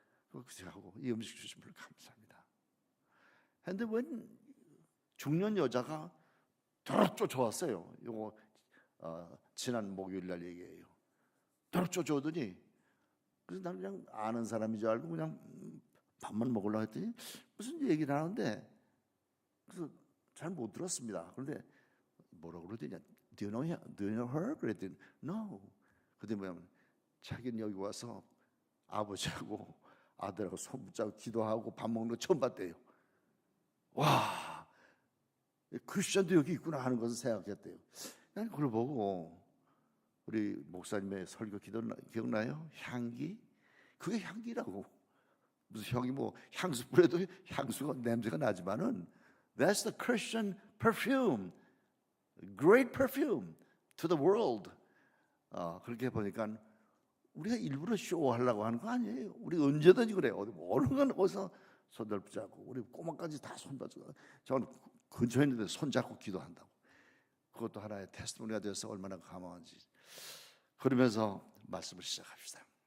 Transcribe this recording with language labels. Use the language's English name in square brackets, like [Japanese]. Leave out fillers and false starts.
[Korean] 그렇게 하고 이 음식 주신 걸 감사합니다. 근데 웬 중년 여자가 도로 쫓아왔어요. 이거 지난 목요일 날 얘기예요. 도로 쫓아오더니 그래서 나는 그냥 아는 사람인 줄 알고 그냥 밥만 먹으려고 했더니 무슨 얘기를 하는데 그래서 잘 못 들었습니다. [English] 그런데 뭐라고 그러더니 Do you know her? [Korean] 그랬더니 No. 근데 뭐냐면 자기는 여기 와서 아버지하고 아들하고 손 붙잡고 기도하고 밥 먹는 거 처음 봤대요. 와, 크리스천도 여기 있구나 하는 것을 생각했대요. 난 그걸 보고 우리 목사님의 설교 기억나요? 향기? 그게 향기라고. 무슨 향이 뭐 향수 뿌려도 향수가 냄새가 나지만은 That's the Christian perfume, great perfume to the world. 그렇게 보니까 우리가 일부러 쇼하려고 하는 거 아니에요. 우리 언제든지 그래요. 어느 건 어디서 손들 붙잡고 우리 꼬마까지 다 손 붙잡고 저는 근처에 있는데 손 잡고 기도한다고. 그것도 하나의 테스트모니가 돼서 얼마나 감사한지. 그러면서 말씀을 시작합시다.